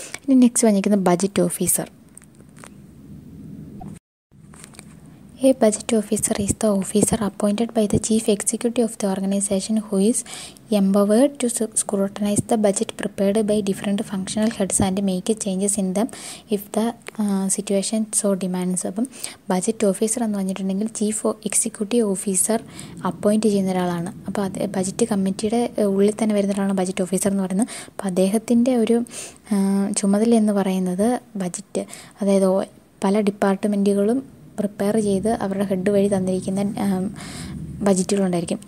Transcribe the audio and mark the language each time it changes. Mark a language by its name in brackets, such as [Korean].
[Malayalam] ഇനി നെക്സ്റ്റ് വന്നിരിക്കുന്നത് budget officer. [English] A budget officer is the officer appointed by the chief executive of the organization who is empowered to scrutinize the budget prepared by different functional heads and make changes in them if the situation so demands. [Malayalam] അപ്പം budget officer എന്ന് പറഞ്ഞിട്ടുണ്ടെങ്കിൽ chief executive officer appoint ചെയ്യുന്ന ഒരാളാണ്. അപ്പോൾ അത് budget കമ്മിറ്റിയുടെ ഉള്ളിൽ തന്നെ വരുന്ന ഒരാളാണ് ബജറ്റ് ഓഫീസർ എന്ന് പറയുന്നത്. അപ്പോൾ അദ്ദേഹത്തിൻ്റെ ഒരു ചുമതല എന്ന് പറയുന്നത് ബജറ്റ്, അതായത് പല ഡിപ്പാർട്ട്മെൻറ്റുകളും പ്രിപ്പയർ ചെയ്ത് അവരുടെ ഹെഡ് വഴി തന്നിരിക്കുന്ന ബജറ്റുകളുണ്ടായിരിക്കും.